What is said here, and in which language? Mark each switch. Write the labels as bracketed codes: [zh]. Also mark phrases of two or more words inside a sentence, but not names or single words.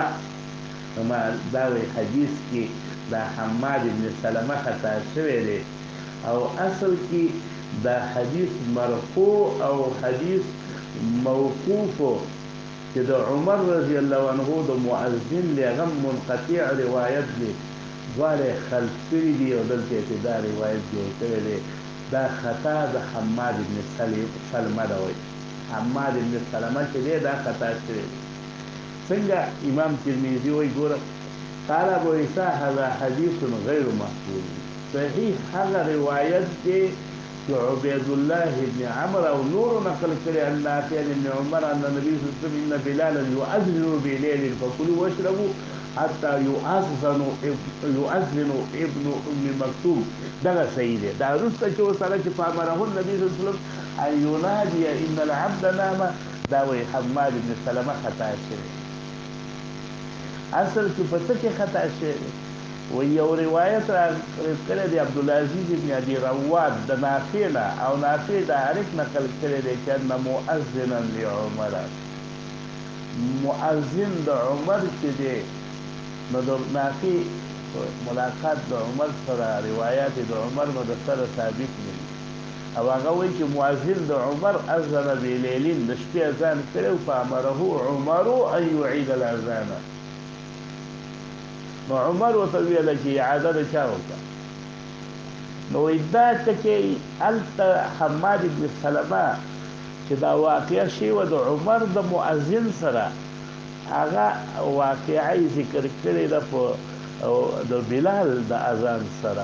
[ps] نو دا وایي حدیث کې دا حماد بن سلمه خطا شوی دی، او اصل کې دا حدیث مرفوع او حدیث موقوفو چې د عمر [ar] رضی الله عنه [ps] د مؤذن دی هغه منقطع روایت دی، دواړه خلف کړي دي او دلته چې دا روایت جوړ کړی دی، دا خطا د حماد بن سلمه ده. وایي حماد بن سلمه چې دی دا خطا شوی دی. څنګه امام ترمذي وایي ګوره [ar] قال ابو عيسى هذا حديث غير محفوظ، [ps] صحیح هغه روایت دی چې عبید الله بن عمرو او نور نقل کړي [ar] عن نافع بن عمر ان النبي صلى الله عليه وسلم ان بلالا يؤذن بليل فكلوا واشربوا حتى يؤذن ابن ام مكتوم. [ps] دغه صحیح دی. دا وروسته چې وسره چې [ar] فامره النبي صلى الله عليه وسلم ان ينادي ان العبد نام، [ps] دا وایي حماد بن سلمه خطا شوی. اصل کې په څه کې خطا شوی؟ و یو روایت کړی دی عبدالعزیز بن ابي رواد د نافع نه، او نافع د حارث نقل کړی دی چې [ar] ان مؤذنا لعمر، [ps] مؤذن د عمر چې دی، نو د نافع ملاقات د عمر سره روایات د عمر نو د سره ثابت نه دي، او هغه وایي چې مؤذن د عمر [ar] اذن بلیلین، [ps] د شپې اذان کړی، [ar] فامره عمر ان يعيد الاذان، [ps] نو عمر ورته ویله چې اعاده د چا وکړه؟ نو وایي دا چې هلته حماد بن سلمه چې دا واقعه شوې وه د عمر د مؤذن سره، هغه واقعه یې ذکر کړې ده په د بلال د اذان سره.